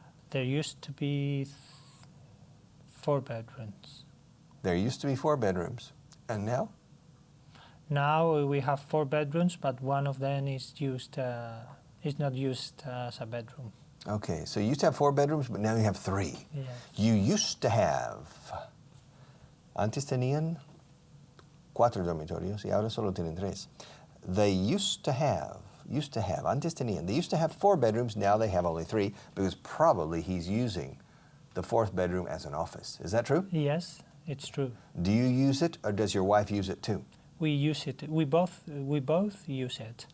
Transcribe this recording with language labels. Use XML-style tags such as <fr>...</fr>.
<en>There used to be 4 bedrooms. There used to be 4 bedrooms. And now? Now we have 4 bedrooms, but one of them is not used as a bedroom. Okay, so you used to have 4 bedrooms, but now you have 3. Yes. You used to have,</en> <es>antes tenían 4 dormitorios y ahora solo tienen 3.</es> <en>They used to have,</en> <es>antes tenían,</es> <en>they used to have 4 bedrooms, now they have only 3, because probably he's using the 4th bedroom as an office. Is that true? Yes, it's true. Do you use it, or does your wife use it too? We use it. We both use it.</en>